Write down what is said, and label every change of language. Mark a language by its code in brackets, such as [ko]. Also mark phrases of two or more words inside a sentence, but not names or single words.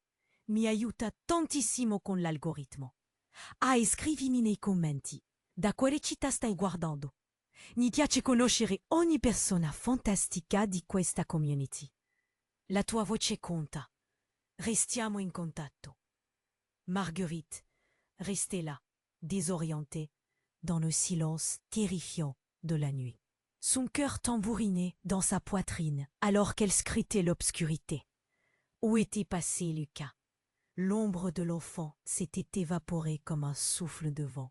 [it] Mi aiuta tantissimo con l'algoritmo. Scrivimi nei commenti da quale città stai guardando. Mi piace conoscere ogni persona fantastica di questa community. La tua voce conta. Restiamo in contatto. [fr] Marguerite restait là, désorientée, dans le silence terrifiant de la nuit. Son cœur tambourinait dans sa poitrine alors qu'elle scrutait l'obscurité. Où était passé Lucas? L'ombre de l'enfant s'était évaporée comme un souffle de vent.